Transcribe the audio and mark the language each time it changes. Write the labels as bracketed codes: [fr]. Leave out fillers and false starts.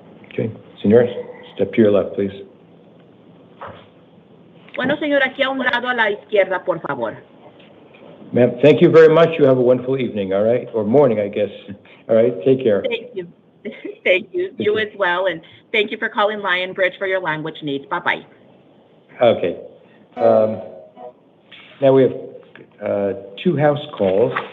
[en] Okay, señor, step to your left, please. [es] Bueno, señor, aquí a un lado a la izquierda, por favor. [en] Ma'am, thank you very much. You have a wonderful evening, all right? Or morning, I guess. All right, take care. Thank you. Thank you. You as well, and thank you for calling Lion Bridge for your language needs. Bye-bye. Okay. Now we have 2 house calls.